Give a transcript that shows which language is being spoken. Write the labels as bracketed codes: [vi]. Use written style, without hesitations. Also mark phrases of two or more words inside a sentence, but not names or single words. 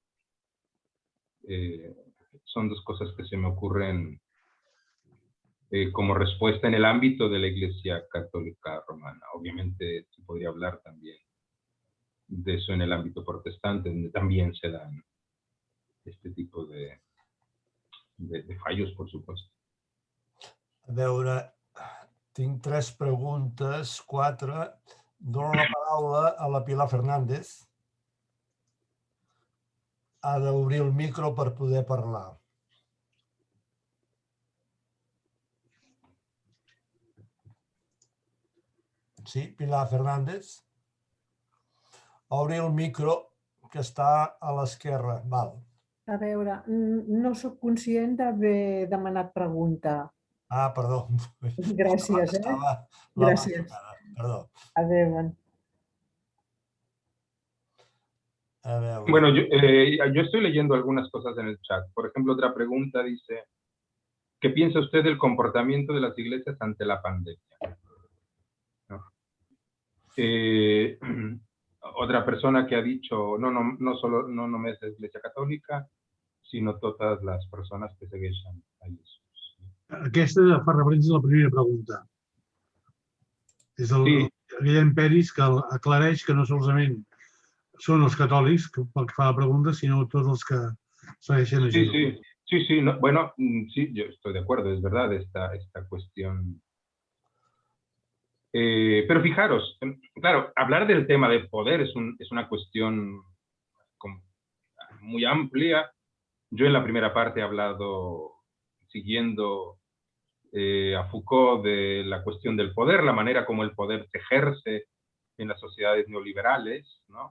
[es] Son dos cosas que se me ocurren como respuesta en el ámbito de la Iglesia Católica Romana. Obviamente se podría hablar también de eso en el ámbito protestante, donde también se dan este tipo de fallos, por supuesto. [ca] A veure, tinc 3 preguntes, 4. Dono la paraula a la Pilar Fernández. Ha d'obrir el micro per poder parlar. Sí, Pilar Fernández? Obri el micro, que està a l'esquerra. Val. A veure, no sóc conscient d'haver demanat pregunta. Ah, perdó. Gràcies, Estava Gràcies. Perdó. Adéu. A veure. [es] Bueno, yo estoy leyendo algunas cosas en el chat. Por ejemplo, otra pregunta dice, ¿qué piensa usted del comportamiento de las iglesias ante la pandemia? ¿No? Otra persona que ha dicho, no solo [ca] no només [es] la Iglesia Católica, [ca] sinó totes les persones que segueixen a Jesús. Aquesta fa referència a la primera pregunta. És el Guillem Peris que aclareix que no solament són els catòlics, pel que fa a la pregunta, sinó tots els que segueixen a Jesús. [es] Sí, no, bueno, sí, yo estoy de acuerdo, es verdad esta cuestión. Pero fijaros, claro, hablar del tema de poder es una cuestión muy amplia. Yo en la primera parte he hablado, siguiendo a Foucault, de la cuestión del poder, la manera como el poder se ejerce en las sociedades neoliberales, ¿no?